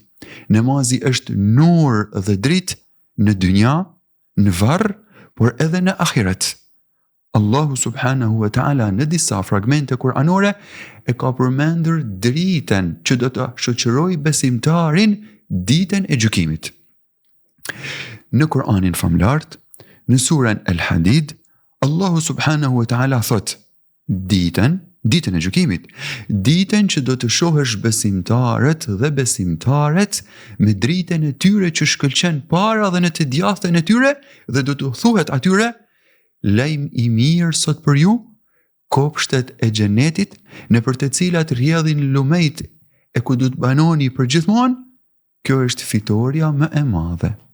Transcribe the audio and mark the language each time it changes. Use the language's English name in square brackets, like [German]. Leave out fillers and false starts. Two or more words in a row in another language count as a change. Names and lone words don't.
[Albanian] Namazi është nur dhe dritë në dynja, në varr, por edhe në ahiret. Allahu [Arabic] سبحانه وتعالى [Albanian] në disa fragmente kuranore e ka përmendur dritën që do të shoqëroj besimtarin ditën e gjykimit. Në Kur'anin famlart, në surën El-Hadid, Allahu [Arabic] سبحانه وتعالى [Albanian] thot: ditën e gjykimit, ditën që do të shohësh besimtarët dhe besimtaret me dritën e tyre që shkëlqen para dhe në të djathtën e tyre, dhe do të thuhet atyre: lajm i mirë sot për ju, kopshtet e xhenetit nëpër të cilat rrjedhin lumejt e ku do të banoni përgjithmonë, kjo është fitoria më e madhe.